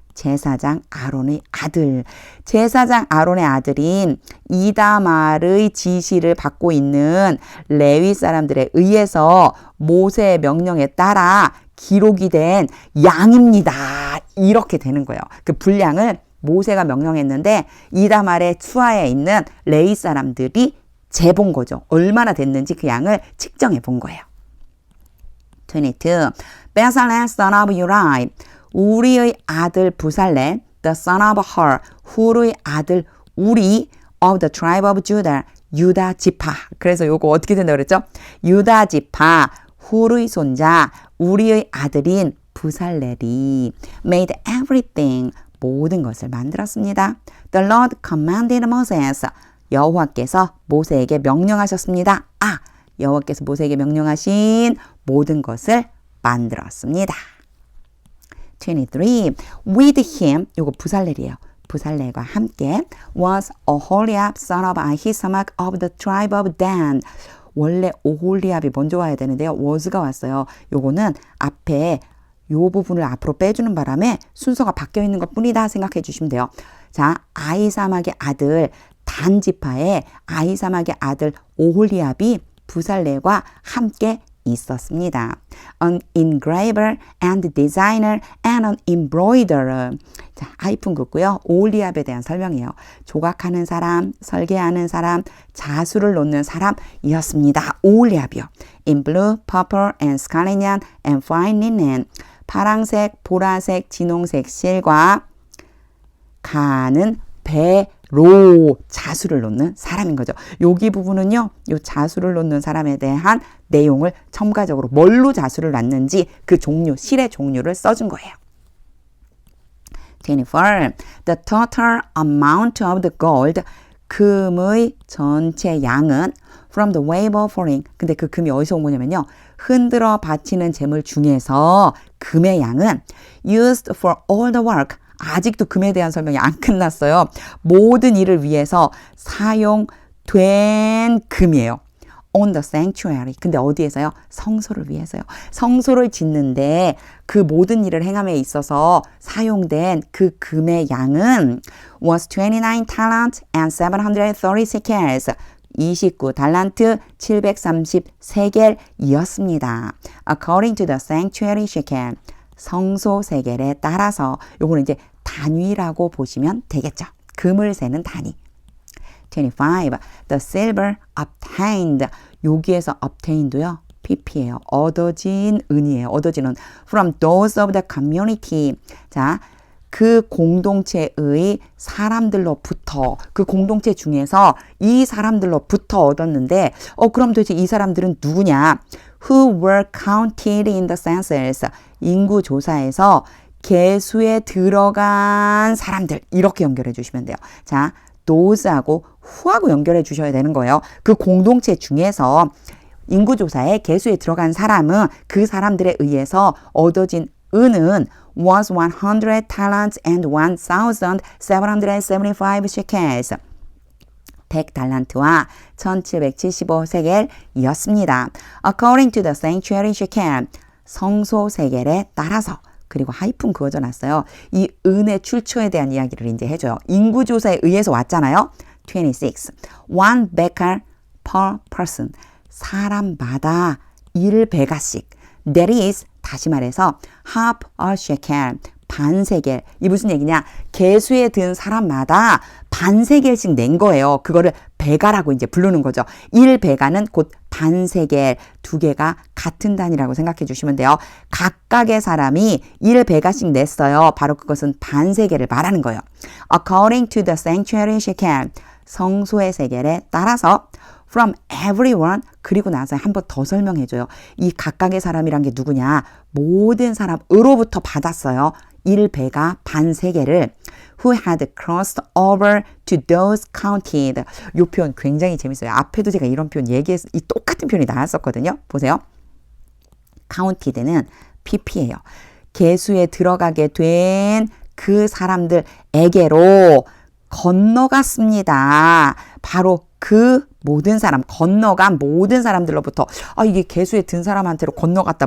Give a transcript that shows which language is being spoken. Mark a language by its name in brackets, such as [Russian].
[Korean] 제사장 아론의 아들. 제사장 아론의 아들인 이다말의 지시를 받고 있는 레위 사람들에 의해서 모세의 명령에 따라 기록이 된 양입니다. 이렇게 되는 거예요. 그 분량을 모세가 명령했는데 이다말의 수하에 있는 레위 사람들이 재본 거죠. 얼마나 됐는지 그 양을 측정해 본 거예요. [English] 22. Bezalel son of Uri. [Korean] 우리의 아들 부살렐, [English] the son of Hur, [Korean] 훌의 아들 우리, [English] of the tribe of Judah, [Korean] 유다 지파. 그래서 요거 어떻게 된다고 그랬죠? 유다 지파, 훌의 손자, 우리의 아들인 부살렐이 [English] made everything, [Korean] 모든 것을 만들었습니다. [English] The Lord commanded Moses, [Korean] 여호와께서 모세에게 명령하셨습니다. 아, 여호와께서 모세에게 명령하신 모든 것을 만들었습니다. 23. [English] With him, [Korean] 요거 부살렐이에요. 부살렐과 함께 [English] was Oholiab son of Ahisamach of the tribe of Dan. [Korean] 원래 오홀리압이 먼저 와야 되는데요. was가 왔어요. 요거는 앞에 요 부분을 앞으로 빼주는 바람에 순서가 바뀌어 있는 것 뿐이다 생각해 주시면 돼요. 자, 아히사막의 아들 단 지파의 아히사막의 아들 오홀리압이 부살렐과 함께 있었습니다. [English] An engraver and designer and an embroiderer. [Korean] 자, 하이픈 긋고요. 오홀리압에 대한 설명이에요. 조각하는 사람, 설계하는 사람, 자수를 놓는 사람이었습니다. [English] 오홀리압이요. In blue, purple, and scarlet yarn and fine linen. [Korean] 파랑색, 보라색, 진홍색 실과 가는 배로 자수를 놓는 사람인 거죠. 여기 부분은요. 요 자수를 놓는 사람에 대한 내용을 첨가적으로 뭘로 자수를 놨는지 그 종류, 실의 종류를 써준 거예요. 24. [English] The total amount of the gold. [Korean] 금의 전체 양은 [English] from the wave offering. [Korean] 근데 그 금이 어디서 온 거냐면요. 흔들어 바치는 재물 중에서 금의 양은 [English] used for all the work. [Korean] 아직도 금에 대한 설명이 안 끝났어요. 모든 일을 위해서 사용된 금이에요. [English] On the sanctuary. [Korean] 근데 어디에서요? 성소를 위해서요. 성소를 짓는데 그 모든 일을 행함에 있어서 사용된 그 금의 양은 [English] was 29 talent and 730 shekels. [Korean] 29달란트 733겔이었습니다. [English] According to the sanctuary shekel. [Korean] 성소 세겔에 따라서 요거는 이제 단위라고 보시면 되겠죠. 금을 세는 단위. 25. [English] The silver obtained. [Korean] 여기에서 obtained도요. pp예요. 얻어진 은이에요. 얻어지는 [English] from those of the community. [Korean] 자, 그 공동체의 사람들로부터, 그 공동체 중에서 이 사람들로부터 얻었는데 그럼 도대체 이 사람들은 누구냐? [English] Who were counted in the census. [Korean] 인구조사에서 계수에 들어간 사람들. 이렇게 연결해 주시면 돼요. 자, those하고 who하고 연결해 주셔야 되는 거예요. 그 공동체 중에서 인구조사에 계수에 들어간 사람은 그 사람들에 의해서 얻어진 은은 [English] was 100 talents and 1,775 shekels. [Korean] 100달란트와 1775세겔이었습니다. [English] According to the sanctuary shekel. [Korean] 성소 세겔에 따라서. 그리고 하이픈 그어져 놨어요. 이 은의 출처에 대한 이야기를 이제 해줘요. 인구조사에 의해서 왔잖아요. [English] 26. One becker per person. [Korean] 사람마다 1베가씩. [English] That is, [Korean] 다시 말해서 [English] half a shekel. [Korean] 반세겔. 이 무슨 얘기냐? 계수에 든 사람마다 반세겔씩 낸 거예요. 그거를 베가라고 이제 부르는 거죠. 1베가는 곧 반세겔. 두 개가 같은 단위라고 생각해 주시면 돼요. 각각의 사람이 1베가씩 냈어요. 바로 그것은 반세겔을 말하는 거예요. [English] According to the sanctuary shekel. [Korean] 성소의 세겔에 따라서 [English] from everyone. [Korean] 그리고 나서 한 번 더 설명해줘요. 이 각각의 사람이란 게 누구냐? 모든 사람으로부터 받았어요. 1베가 반세겔을 [English] who had crossed over to those counted. [Korean] 이 표현 굉장히 재밌어요. 앞에도 제가 이런 표현 얘기해서 이 똑같은 표현이 나왔었거든요. 보세요. counted는 pp예요. 계수에 들어가게 된 그 사람들에게로 건너갔습니다. 바로 그 모든 사람, 건너간 모든 사람들로부터 이게 계수에 든 사람한테로 건너갔다.